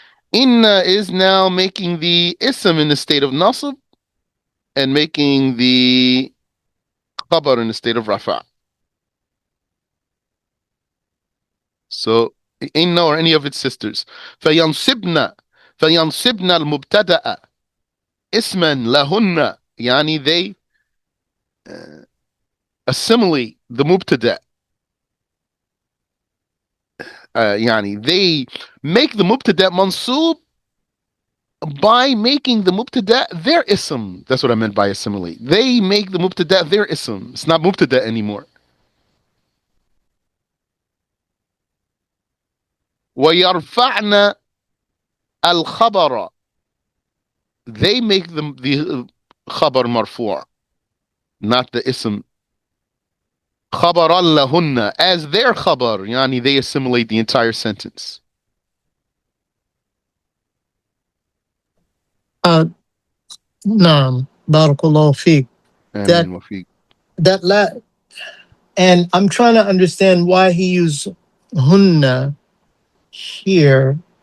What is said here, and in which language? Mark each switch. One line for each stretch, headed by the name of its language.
English: Inna is now making the ism in the state of nasb and making the khabar in the state of rafa. So inna or any of its sisters.
Arabic: فينصبن فينصبن المبتدأ اسما لهن. يعني they
English: assimilate the mubtada. يعني they make the mubtada mansub by making the mubtada their ism. That's what I meant by assimilate. They make the mubtada their ism. It's not mubtada anymore.
Arabic: ويرفعن الخبر.
English: They make the
Arabic: خبر مرفوع,
English: not the ism.
Arabic: خبرا لهن
English: as their
Arabic: خبر.
English: يعني they assimilate the entire sentence. Uh, Naam, barakallahu feek. That
Arabic: آمين وفيك.
English: that la and I'm trying to understand why he used hunna here